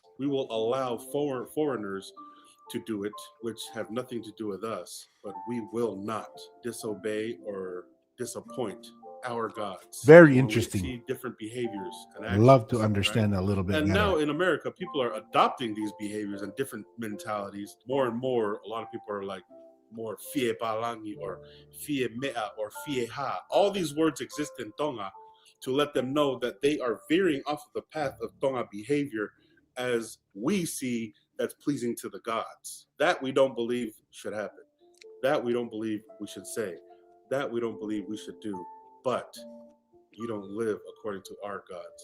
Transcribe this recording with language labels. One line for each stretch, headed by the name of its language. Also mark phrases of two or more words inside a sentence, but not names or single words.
English: We will allow foreigners to do it, which have nothing to do with us, but we will not disobey or disappoint our gods. Very When we interesting. see different behaviors and actions, Love to right? understand a little bit And better. now in America, people are adopting these behaviors and different mentalities more and more. A lot of people are like more
Tongan: fie palangi
English: or
Tongan: fie mea
English: or
Tongan: fie ha.
English: All these words exist in Tonga to let them know that they are veering off of the path of Tonga behavior as we see that's pleasing to the gods. That we don't believe should happen. That we don't believe we should say. That we don't believe we should do. But you don't live according to our gods.